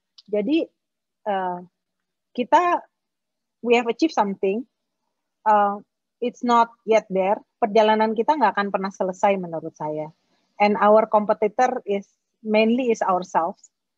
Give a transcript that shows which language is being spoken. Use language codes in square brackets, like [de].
[en] Jadi we have achieved something, it's not yet there. [id] Perjalanan kita nggak akan pernah selesai menurut saya. [en] And our competitor is mainly ourselves.